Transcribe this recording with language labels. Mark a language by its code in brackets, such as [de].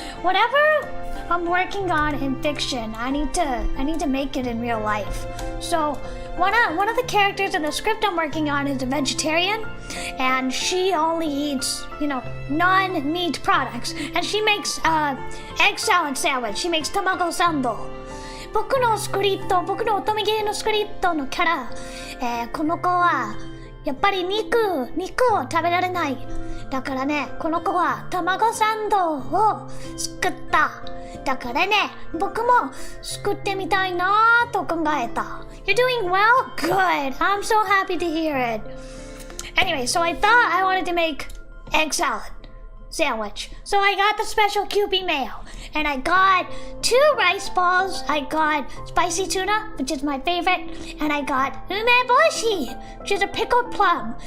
[en] Whatever I'm working on in fiction, I need to make it in real life. So one of the characters in the script I'm working on is a vegetarian, and she only eats, non-meat products, and she makes egg salad sandwich. She makes tamago sando. [ja] 僕の乙女芸のスクリプトのキャラ、この子はやっぱり肉を食べられない。だからね、この子は卵サンドを作った。だからね、僕も作ってみたいなと考えた。 [en] You're doing well? Good. I'm so happy to hear it. Anyway, so I thought I wanted to make egg salad sandwich. So I got the special Kewpie mayo. And I got 2 rice balls. I got spicy tuna, which is my favorite. And I got umeboshi, which is a pickled plum.